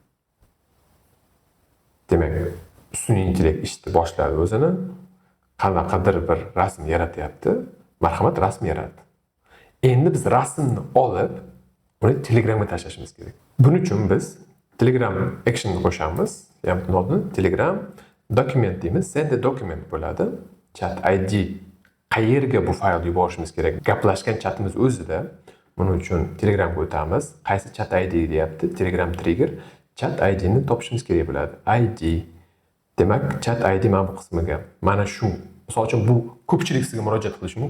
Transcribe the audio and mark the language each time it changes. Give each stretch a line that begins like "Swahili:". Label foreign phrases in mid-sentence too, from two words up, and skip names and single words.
Uzbek: Demak, sun'iy intellekt ishni boshladi o'zini. Qanaqadir bir rasm yaratyapti. Marhamat, rasm yaratdi. Endi biz rasmni olib, uni Telegramga tashlashimiz kerak. Buning uchun biz Telegram action'ni qo'shamiz. Ya'ni nodni Telegram document deymiz.
English: Send a document
Uzbek: bo'ladi.
English: Chat ID
Uzbek: qayerga bu faylni yuborishimiz kerak? Gaplashgan chatimiz o'zida. Buning uchun Telegramga o'tamiz. Qaysi
English: chat ID
Uzbek: deyapti? Telegram trigger.
English: Chat ID
Uzbek: ni topishimiz kerak bo'ladi. ID. Demak,
English: chat ID
Uzbek: mana bu qismiga. Mana shu, misol uchun bu ko'pchilik sizga murojaat qilishi mumkin.